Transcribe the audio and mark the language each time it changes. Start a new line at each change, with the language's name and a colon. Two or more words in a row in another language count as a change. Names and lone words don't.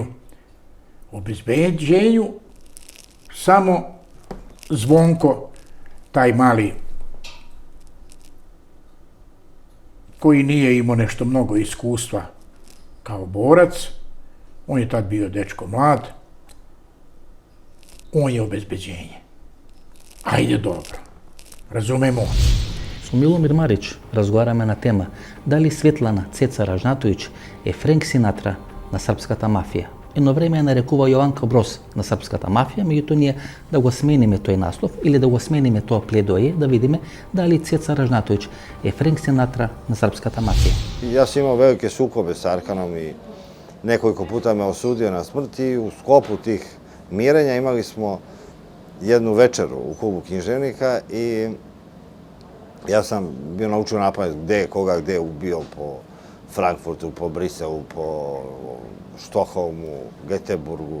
Serbian: U obezbeđenju samo Zvonko, taj mali, koji nije imao nešto mnogo iskustva kao borac, on je tad bio dečko mlad, on je obezbeđenje. Ajde dobro, razumemo.
Macedonian: Со Миломир Марич разговараме на тема дали Светлана Цеца Ражнатовиќ е Френк Синатра на српската мафија. Едно време ја нарекува Јованка Брос на српската мафија, меѓутоа ние да го смениме тој наслов или да го смениме тоа пледоје, да видиме дали Цеца Ражнатовиќ е Френк Синатра на српската мафија.
Serbian: Ja sam imao velike sukobe s Arkanom i nekoliko puta me osudio na smrt i u sklopu tih mirenja imali smo jednu večeru u klubu književnika i ja sam bio naučio napamet gde je koga gde ubio po Frankfurtu, po Briselu, po Štokholmu, Göteborgu.